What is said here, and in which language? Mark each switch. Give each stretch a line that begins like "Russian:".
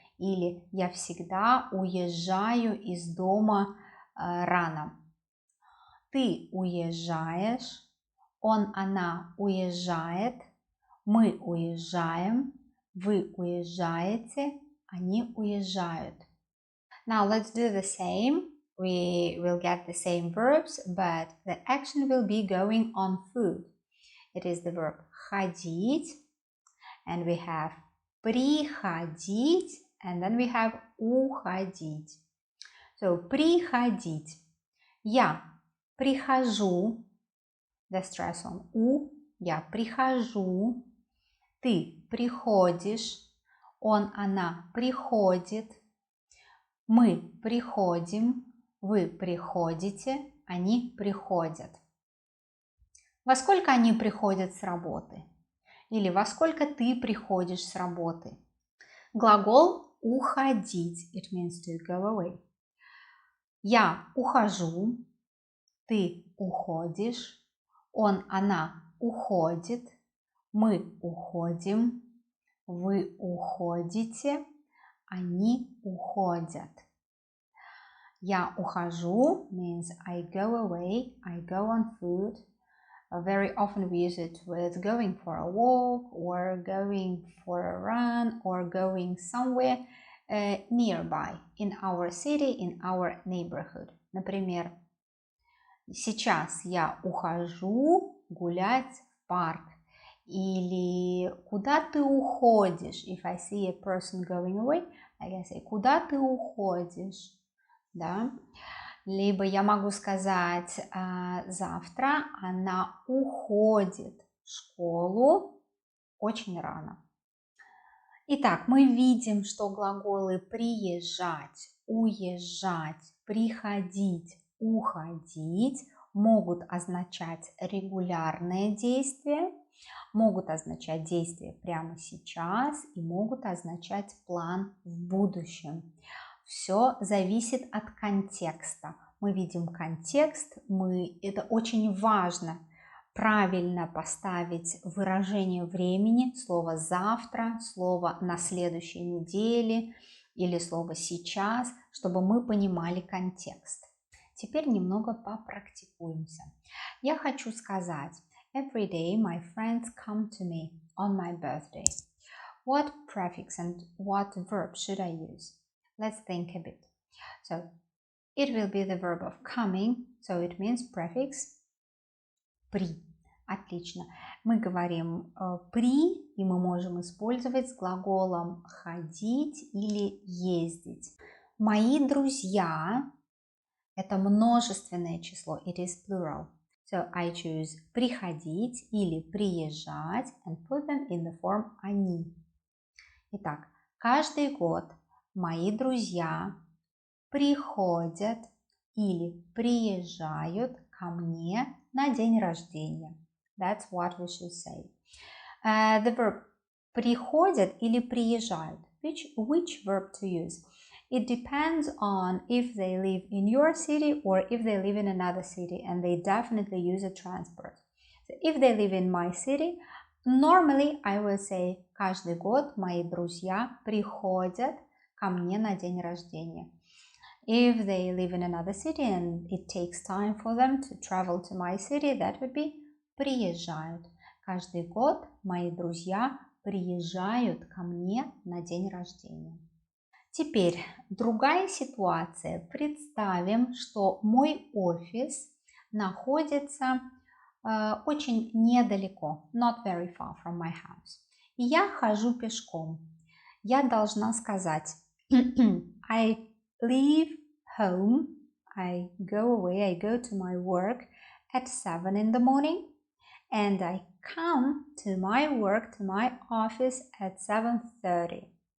Russian: Или я всегда уезжаю из дома рано. Ты уезжаешь, он, она уезжает, мы уезжаем, вы уезжаете, они уезжают.
English: Now let's do the same. We will get the same verbs, but the action will be going on food. It is the verb ходить, and we have приходить, and then we have уходить.
Russian: So, приходить. Я прихожу, the stress on у, я прихожу, ты приходишь, он, она приходит, мы приходим, вы приходите, они приходят. Во сколько они приходят с работы? Или во сколько ты приходишь с работы? Глагол уходить. It means to go away. Я ухожу, ты уходишь, он, она уходит, мы уходим, вы уходите, они уходят.
English: Я ухожу means I go away, I go on food. Very often we use it with going for a walk or going for a run or going somewhere nearby in our city, in our neighborhood.
Russian: Например, сейчас я ухожу гулять в парк. Или куда ты уходишь?
English: If I see a person going away, I can say куда ты уходишь?
Russian: Да? Либо я могу сказать завтра она уходит в школу очень рано. Итак, мы видим, что глаголы приезжать, уезжать, приходить, уходить могут означать регулярное действие, могут означать действие прямо сейчас и могут означать план в будущем. Все зависит от контекста. Мы видим контекст, это очень важно правильно поставить выражение времени, слово «завтра», слово «на следующей неделе» или слово «сейчас», чтобы мы понимали контекст. Теперь немного попрактикуемся.
English: Я хочу сказать: Every day my friends come to me on my birthday. What prefix and what verb should I use? Let's think a bit. So, it will be the verb of coming, so it means prefix при.
Russian: Отлично. Мы говорим при, и мы можем использовать с глаголом ходить или ездить. Мои друзья – это множественное число, it is plural.
English: So I choose приходить или приезжать and put them in the form они.
Russian: Итак, каждый год мои друзья приходят или приезжают ко мне на день рождения.
English: That's what we should say.
Russian: The verb приходят или приезжают.
English: Which verb to use? It depends on if they live in your city or if they live in another city, and they definitely use a transport. So if they live in my city, normally I will say каждый год мои друзья приходят ко мне на день рождения. If they live in another city and it takes time for them to travel to my city, that would be приезжают.
Russian: Каждый год мои друзья приезжают ко мне на день рождения. Теперь другая ситуация. Представим, что мой офис находится очень недалеко, not very far from my house. И я хожу пешком.
English: Я должна сказать I leave home, I go away, I go to my work at 7 in the morning, and I come to my work, to my office at 7:30.